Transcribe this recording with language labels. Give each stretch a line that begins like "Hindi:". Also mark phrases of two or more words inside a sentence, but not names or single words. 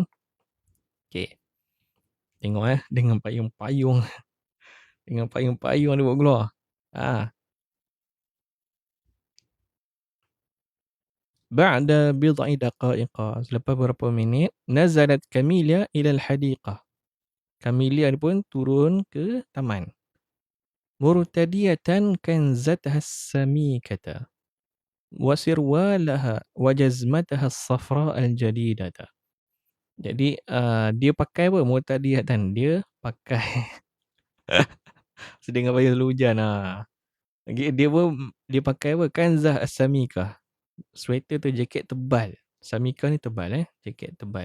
Malay: Okey, tengok dengan payung-payung, dengan payung-payung dia buat keluar.
Arabic: Ah, بعد بضع دقائق,
Malay: selepas beberapa minit,
Arabic: نزلت Camellia إلى الحديقة.
Malay: Camellia ni pun turun ke taman.
Arabic: مرتدية كنزتها السميكة وسروالها وجزمتها الصفراء الجديدة.
Malay: Jadi dia pakai apa murtadiyatan? Dia pakai sedang payah selalu hujan Dia pun dia pakai apa?
Arabic: كنزة السميكة.
Malay: Sweater tu jaket tebal. Samika ni tebal jaket tebal.